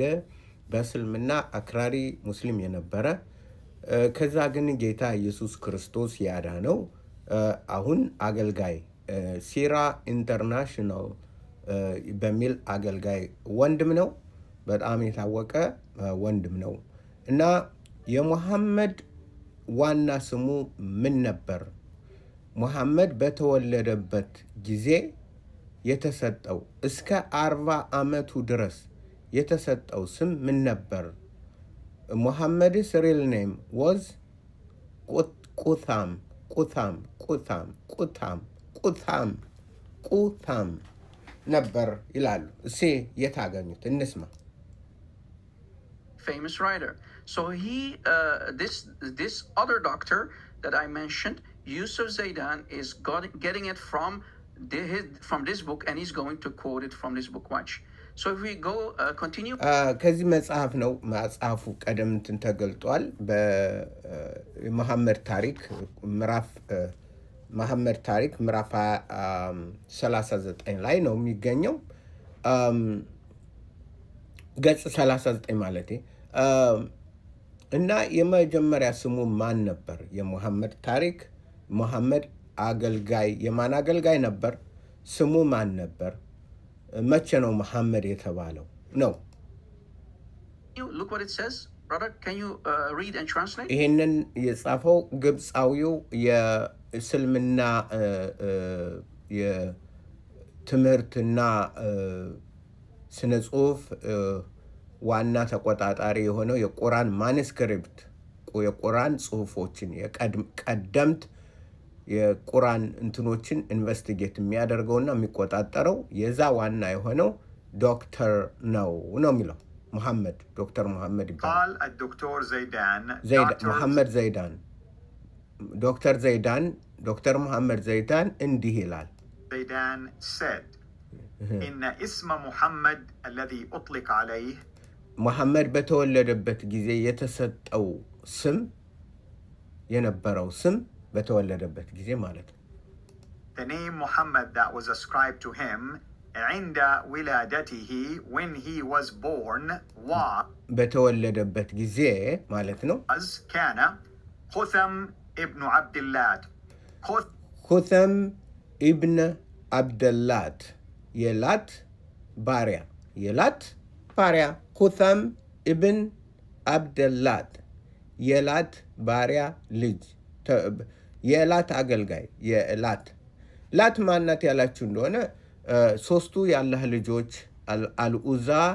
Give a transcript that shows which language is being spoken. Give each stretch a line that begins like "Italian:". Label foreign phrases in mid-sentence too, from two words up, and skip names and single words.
Amharic: በእስልምና አክራሪ ሙስሊም የነበረ ከዛ ግን ጌታ ኢየሱስ ክርስቶስ ያዳነው አሁን አገልጋይ ሲራ ኢንተርናሽናል በሚል አገልጋይ ወንድም ነው። በጣም የታወቀ ወንድም ነው እና የሙሐመድ ዋና ስሙ ምን ነበር? ሙሐመድ በተወለደበት ጊዜ የተሰጠው እስከ 40 ዓመቱ ድረስ የተሰጠው ስም ምን ነበር?
English: ሙሐመድ's real name was
Amharic: ቁታም ነበር ይላሉ። እሺ የታገኙት እንስማ።
English: Famous writer. So this other doctor that I mentioned, Yusuf Zaidan, is getting it from this book, and he's going to quote it from this book. Watch. So if we go continue.
Amharic: ከዚህ መጽሐፍ ነው። መጽሐፉ ቀደም እንትን ተገልጧል። በመሐመድ ታሪክ ምዕራፍ 39 ላይ ነው የሚገኘው። ገጽ 39 ማለቴ እና የመጀመሪያ ስሙ ማን ነበር? የሙሐመድ ታሪክ ሙሐመድ አገልጋይ የማን አገልጋይ ነበር? ስሙ ማን ነበር? መቼ ነው ሙሐመድ የተባለው ነው?
English: Look what it says. Brother, can you read and translate?
Amharic: ይሄንን የጻፈው ግብፃዊው የእስልምና የትምህርትና ስነ ጽሁፍ ዋና ተቆጣጣሪ የሆነው የቁርአን ማኑስክሪፕት የቁርአን ጽሁፎችን የቀደምት የቁርአን እንትኖችን ኢንቨስቲጌት የሚያደርገውና የሚቆጣጠረው የዛ ዋና የሆነው ዶክተር ነው የሚለው ሙሐመድ ዶክተር ሙሐመድ ይባላል።
Arabic: الدكتور زيدان
Amharic: ሙሐመድ ዘይዳን ዶክተር ሙሐመድ ዘይዳን እንዲህ ይላል።
Arabic: زيدان said إن اسم محمد الذي أطلق عليه
Amharic: ሙሐመድ በተወለደበት ጊዜ የተሰጠው ስም የነበረው ስም በተወለደበት ጊዜ ማለት ነው።
English: The name Muhammad that was ascribed to him
Arabic: عند ولادته
English: when he was born
Amharic: በተወለደበት ጊዜ ማለት ነው
Arabic: كان خثم ابن عبد الله خثم ابن عبد الله
Amharic: የላት ባሪያ ኩተም ኢብን አብደላት የላት ባሪያ ልጅ የላት አገልጋይ ላት ማናት ያላችሁ እንደሆነ ሶስቱ የአላህ ልጆች አልኡዛ